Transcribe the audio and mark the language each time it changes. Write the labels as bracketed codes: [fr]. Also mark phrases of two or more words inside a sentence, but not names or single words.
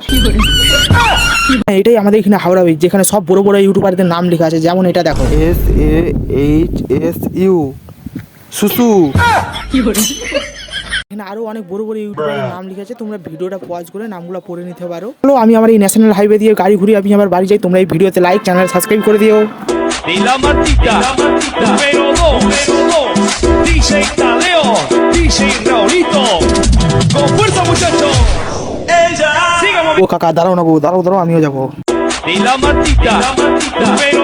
[bn] এটাই আমাদের এখানে হাওড়া ব্রিজ, যেখানে সব বড় বড় ইউটিউবারদের নাম লেখা আছে। যেমন এটা দেখো SAHSU সুসু। এখানে আরো অনেক বড় বড় ইউটিউবারের নাম লিখে আছে, তোমরা ভিডিওটা পজ করে নামগুলো পড়ে নিতে পারো। চলো আমি আমার এই [en] national highway [bn] দিয়ে গাড়ি ঘুরিয়ে আমি আমার বাড়ি যাই। তোমরা এই ভিডিওতে [en] like channel subscribe [bn] করে দিও। [es] Y la matita, número 2, DJ Taleo, DJ Raulito, con fuerza muchachos, ella, siga [bn] ও কাকা দাঁড়াও না গো, দাঁড়াও আমিও যাবো। [es] y la matita,